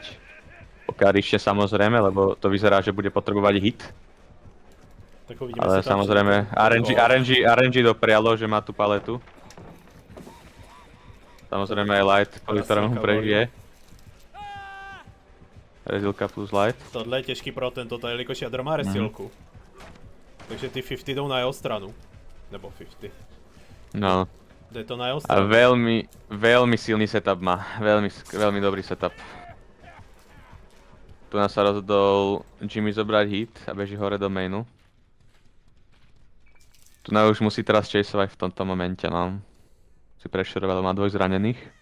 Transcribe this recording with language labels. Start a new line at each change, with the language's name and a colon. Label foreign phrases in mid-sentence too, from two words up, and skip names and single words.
Slovak: Pokiaľ ešte samozrejme, lebo to vyzerá, že bude potrebovať hit. Tak uvidíme, Ale
Czech: jestli tam
Slovak: samozrejme,
Czech: přijde.
Slovak: RNG doprialo, že má tú paletu. Samozrejme aj light, kvôli ktorému Klasika, prežije. Rezilka plus light.
Czech: Tohle je těžký pro tento, jelikož jadro má resilku. Takže ty 50 jdou na jeho stranu. Nebo 50. No. Jde to na jeho A stranu.
Slovak: veľmi silný setup má. Veľmi dobrý setup. Tu nás sa rozhodol Jimmy zobrať hit a beží hore do mainu. Tu nás už musí teraz chaseovať v tomto momente, no. Si prešeroval, má dvoj zranených.